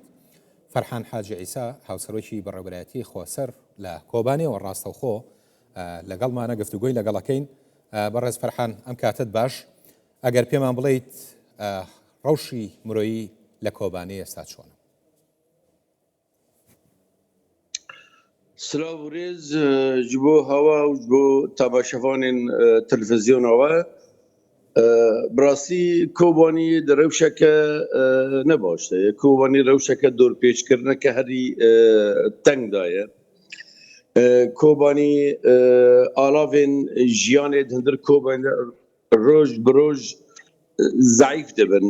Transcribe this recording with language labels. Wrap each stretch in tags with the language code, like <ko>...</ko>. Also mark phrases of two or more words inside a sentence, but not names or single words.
<ckb>فەرحان حاجی عیسا هاوسەرۆکی بەڕێوەبەرایەتی خۆسەر لە کۆبانێەوە ڕاستەوخۆ لەگەڵمانە گفتوگۆی لەگەڵەکەین. بەڕێز فەرحان، ئەم کاتت باش، ئەگەر پێمان بڵێیت ڕەوشی مرۆیی لە کۆبانێ ئێستا چۆنە؟</ckb> <ku>سلااو ڕێز ji bo hewa û ji bo temaşevanên televîzyonawe birastî Kobanî di rewşeke ne baş de ye. Kobanî rewşeke dorpêçkirineke herî teng da ye. Kobanî alavên jiyanê di hindir Kobanî roj bi roj zayıf dibin.</ku>